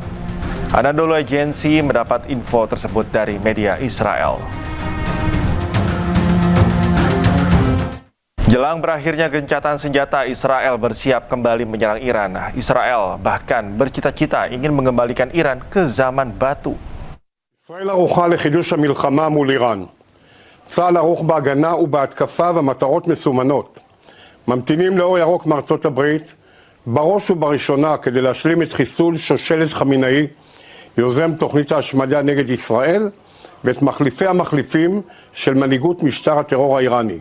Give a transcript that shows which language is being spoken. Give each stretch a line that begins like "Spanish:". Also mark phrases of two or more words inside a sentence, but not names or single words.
Indonesian: Anadolu Agency mendapat info tersebut dari media Israel. Jelang berakhirnya gencatan senjata, Israel bersiap kembali menyerang Iran. Israel bahkan bercita-cita ingin mengembalikan Iran ke zaman batu.
Hebrew: ישראל ערוכה לחידוש המלחמה מול איראן. צה"ל ערוך בהגנה ובהתקפה ומטרות מסומנות. ממתינים לאור ירוק מארצות הברית, בראש ובראשונה כדי להשלים את חיסול שושלת חמינאי, יוזם תוכנית ההשמדה נגד ישראל, ואת מחליפי המחליפים של מנהיגות משטר הטרור האיראני.